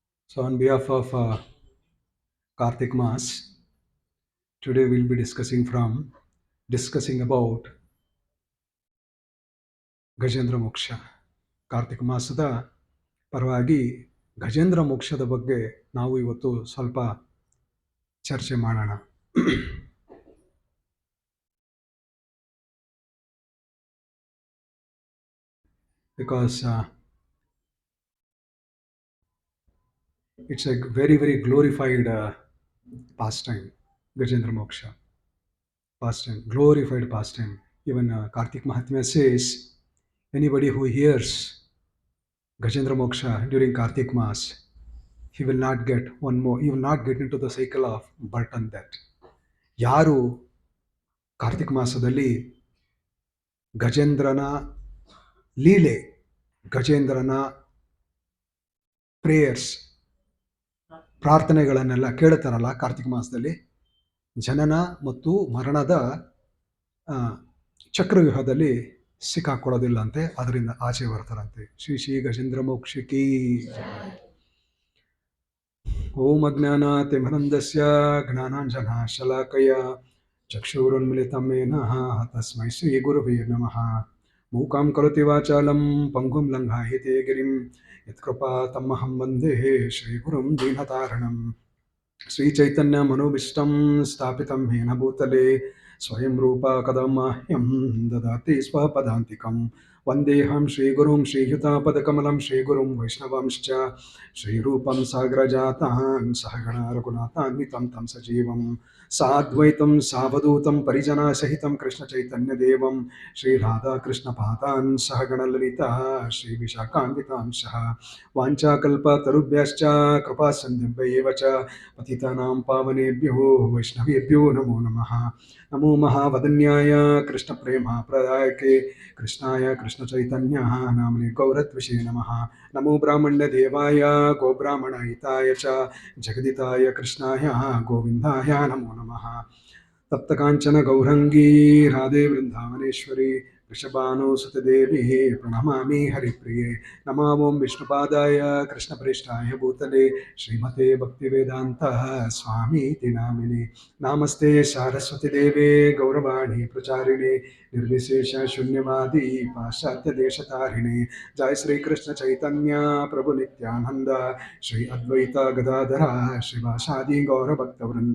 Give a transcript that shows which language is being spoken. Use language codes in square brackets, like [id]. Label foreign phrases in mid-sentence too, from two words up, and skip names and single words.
[en] So, on behalf of Karthik Mas, today we'll be discussing about ಗಜೇಂದ್ರ ಮೋಕ್ಷ. [kn] ಕಾರ್ತಿಕ ಮಾಸದ ಪರವಾಗಿ ಗಜೇಂದ್ರ ಮೋಕ್ಷದ ಬಗ್ಗೆ ನಾವು ಇವತ್ತು ಸ್ವಲ್ಪ ಚರ್ಚೆ ಮಾಡೋಣ. [en] Because it's a very, very glorified pastime, Gajendra Moksha. Pastime, glorified pastime. Even Kartik Mahatmya says, anybody who hears Gajendra Moksha during Kartik Mas, he will not get one more, he will not get into the cycle of birth and death. [kn] ಯಾರು ಕಾರ್ತಿಕ ಮಾಸದಲ್ಲಿ ಗಜೇಂದ್ರನ ಲೀಲೆ, ಗಜೇಂದ್ರನ ಪ್ರೇಯರ್ಸ್, ಪ್ರಾರ್ಥನೆಗಳನ್ನೆಲ್ಲ ಕೇಳ್ತಾರಲ್ಲ ಕಾರ್ತಿಕ ಮಾಸದಲ್ಲಿ, ಜನನ ಮತ್ತು ಮರಣದ ಚಕ್ರವ್ಯೂಹದಲ್ಲಿ ಸಿಕ್ಕಾಕೊಳ್ಳೋದಿಲ್ಲ ಅಂತೆ, ಅದರಿಂದ ಆಚೆ ಬರ್ತಾರಂತೆ. [sa] ಶ್ರೀ ಶ್ರೀ ಗಜೇಂದ್ರ ಮೋಕ್ಷಕಿ. ಓಂ ಅಜ್ಞಾನಾತಿಮಿರಂಧಸ್ಯ ಜ್ಞಾನಾಂಜನ ಶಲಾಕಯ ಚಕ್ಷುರುನ್ಮಿಲಿತಂ ಯೇನ ತಸ್ಮೈ ಶ್ರೀ ಗುರುವೇ ನಮಃ. ಮೂಕಾಂ ಕರೋತಿ ವಾಚಾಲಂ ಪಂಗುಂ ಲಂಘಯತೆ ಗಿರಿಂ ಯತ್ಕೃಪಾತಮಹಂ ವಂದೇ ಶ್ರೀಗುರುಂ ದೀನತಾರಣಂ. ಶ್ರೀಚೈತನ್ಯ ಮನೋಭೀಷ್ಟಂ ಸ್ಥಾಪಿತಂ ಯೇನ ಭೂತಲೆ ಸ್ವಯಂ ರೂಪ ಕದಾ ಮಹ್ಯಂ ದದಾತಿ ಸ್ವಪದಾಂತಿಕಂ. ವಂದೇಹಂ ಶ್ರೀಗುರುಂ ಶ್ರೀಯುತಾಪದಕಮಲಂ ಶ್ರೀಗುರುಂ ವೈಷ್ಣವಾಂಶ್ಚ ಶ್ರೀರೂಪಂ ಸಾಗ್ರಜಾತಾನ್ ಸಹಗಣ ರಘುನಾಥಾನ್ವಿತಂ ತಂ ಸಜೀವಂ ಸಾದ್ವೈತಂ ಸಾವಧೂತಂ ಪರಿಜನಸಹಿತಂ ಕೃಷ್ಣಚೈತನ್ಯದೇವಂ ಶ್ರೀರಾಧಾಕೃಷ್ಣಪಾದಾನ್ ಸಹಗಣ ಲಲಿತಾ ಶ್ರೀವಿಶಾಖಾನ್ವಿತಾಂಶಃ. ವಾಂಛಾಕಲ್ಪತರುಭ್ಯಶ್ಚ ಕೃಪಾಸಿಂಧುಭ್ಯೇವ ಚ ಪತಿತಾನಾಂ ಪಾವನೇಭ್ಯೋ ವೈಷ್ಣವೇಭ್ಯೋ ನಮೋ ನಮಃ. ನಮೋ ಮಹಾವದನ್ಯಾಯ ಕೃಷ್ಣಪ್ರೇಮಪ್ರದಾಯಕೆ ಕೃಷ್ಣಾಯ ಕೃಷ್ಣಚೈತನ್ಯ ನಾಮ್ನೇ ಗೌರತ್ವಿಷೇ ನಮಃ. ನಮೋ ಬ್ರಾಹ್ಮಣ್ಯದೇವಾಯ ಗೋಬ್ರಾಹ್ಮಣಹಿತಾಯ ಚ ಜಗದಿತಾಯ ಕೃಷ್ಣಾಯ ಗೋವಿಂದಾಯ ನಮೋ ನಮಃ. ತಪ್ತಕಾಂಚನ ಗೌರಂಗೀ ರಾಧೆ ವೃಂದಾವನೇಶ್ವರಿ ವೃಷಭಾನುಸುತದೇವಿ ಪ್ರಣಮಾಮಿ ಹರಿಪ್ರಿಯೆ. ನಮೋ ಓಂ ವಿಷ್ಣುಪಾದಾಯ ಕೃಷ್ಣಪ್ರೇಷ್ಠಾಯ ಭೂತಲೆ ಶ್ರೀಮತೆ ಭಕ್ತಿವೇದಾಂತ ಸ್ವಾಮೀತಿ ನಾಮಿನಿ. ನಮಸ್ತೆ ಸಾರಸ್ವತಿ ದೇವೆ ಗೌರವಾಣಿ ಪ್ರಚಾರಿಣೆ ನಿರ್ವಿಶೇಷ ಶೂನ್ಯವಾದಿ ಪಾಶ್ಚಾತ್ಯ ದೇಶತಾರಿಣೆ. ಜಯ ಶ್ರೀ ಕೃಷ್ಣ ಚೈತನ್ಯ ಪ್ರಭು ನಿತ್ಯಾನಂದ ಶ್ರೀ ಅದ್ವೈತ ಗದಾಧರ ಶ್ರೀವಾಸಾದಿ ಗೌರಭಕ್ತವೃಂದ.